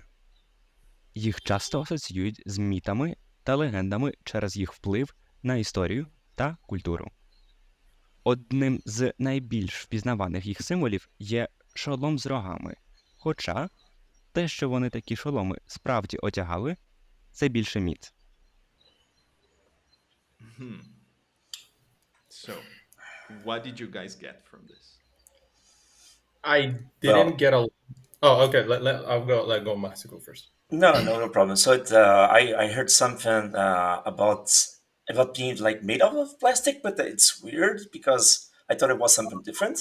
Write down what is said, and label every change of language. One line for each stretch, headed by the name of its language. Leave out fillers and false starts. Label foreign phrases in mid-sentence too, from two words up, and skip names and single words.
Ukrainian: Їх часто асоціюють з мітами та легендами через їх вплив на історію та культуру. Одним з найбільш впізнаваних їх символів є шолом з рогами, хоча те, що вони такі шоломи справді одягали, це більше міт.
English: So, what did you guys get from this? I didn't get a... Oh, okay. I'll let go Marcel go first. No problem. So I heard something about being like made out of plastic, but it's weird because I thought it was something different.